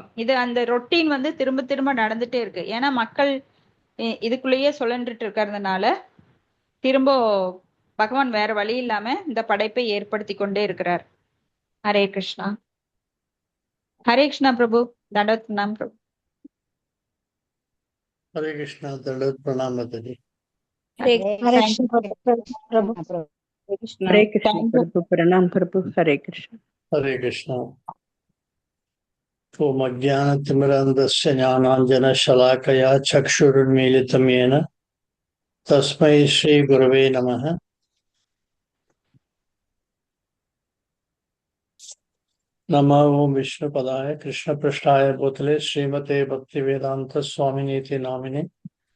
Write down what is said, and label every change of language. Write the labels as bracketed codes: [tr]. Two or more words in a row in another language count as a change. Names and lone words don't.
[ta] இது அந்த ரொட்டீன் வந்து திரும்ப திரும்ப நடந்துட்டே இருக்கு. ஏன்னா மக்கள் இதுக்குள்ளேயே சுழன்றுட்டு இருக்கிறதுனால திரும்ப பகவான் வேற வழி இல்லாம இந்த படைப்பை ஏற்படுத்தி கொண்டே இருக்கிறார். ஹரே கிருஷ்ணா. ஹரே கிருஷ்ணா பிரபு. தண்டவத் பிரணாம் பிரபு. [hi] हरे कृष्णा। दंडवत प्रणाम माताजी। हरे हरे कृष्ण प्रभु। हरे कृष्ण प्रभु। प्रणाम प्रभु। हरे कृष्ण। हरे कृष्णा। [sa] ओम अज्ञानतिमिरान्धस्य ज्ञानाञ्जनशलाकया चक्षुरुन्मीलितं येन तस्मै श्रीगुरवे नमः। नमो ओम विष्णुपदाय कृष्णपृष्ठाय भूतले श्रीमते भक्तिवेदांत स्वामिनीति नामिने।